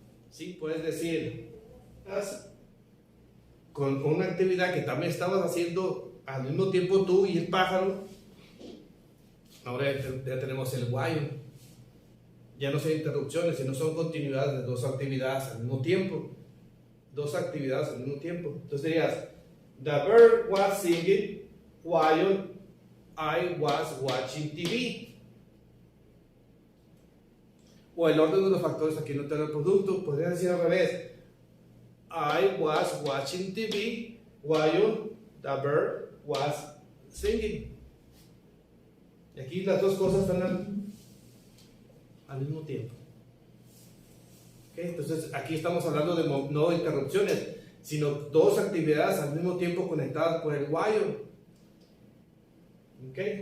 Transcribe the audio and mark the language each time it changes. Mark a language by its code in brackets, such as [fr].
[es] Sí, puedes decir, con una actividad que también estabas haciendo al mismo tiempo tú y el pájaro. Ahora ya tenemos el while. Ya no son interrupciones, sino son continuidades de dos actividades al mismo tiempo. Dos actividades al mismo tiempo. Entonces dirías, [en] the bird was singing while I was watching TV. [es] O el orden de los factores aquí no te da el producto. Podría decir al revés. [en] I was watching TV while the bird was singing. [es] Y aquí las dos cosas están al mismo tiempo. ¿Okay? Entonces aquí estamos hablando de no interrupciones, sino dos actividades al mismo tiempo conectadas por el while. ¿Ok?